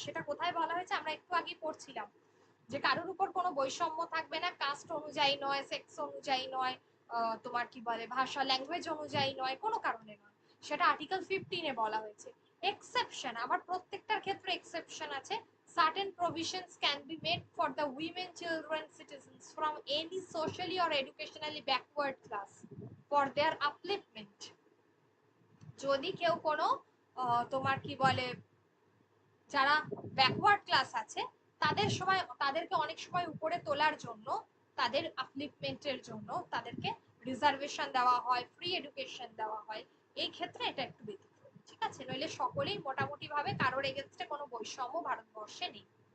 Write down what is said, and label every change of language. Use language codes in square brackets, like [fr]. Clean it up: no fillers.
[bn] সেটা কোথায় বলা হয়েছে, আমরা একটু আগে পড়ছিলাম যে কারোর উপর কোনো বৈষম্য থাকবে না, কাস্ট অনুযায়ী নয়, সেক্স অনুযায়ী নয়, তোমার কি বলে ভাষা ল্যাঙ্গুয়েজ অনুযায়ী নয়, কোনো কারণে নয়, সেটা আর্টিকেল 15 এ বলা হয়েছে। এক্সেপশন, আবার প্রত্যেকটার ক্ষেত্রে এক্সেপশন আছে। [en] Certain provisions can be made for the women, children, citizens from any socially or educationally backward class for their upliftment। [bn] যদি কেউ কোনো তোমার কি বলে যারা ব্যাকওয়ার্ড ক্লাস আছে তাদেরকে অনেক সময় উপরে তোলার জন্য, তাদের আপলিফমেন্টের জন্য তাদেরকে রিজার্ভেশন দেওয়া হয়, ফ্রি এডুকেশন দেওয়া হয়, এই ক্ষেত্রে এটা একটু ব্যতিক্রম, ঠিক আছে, নইলে সকলেই মোটামুটি ভাবে কারোর এগেনস্টে কোনো বৈষম্য ভারতবর্ষে নেই।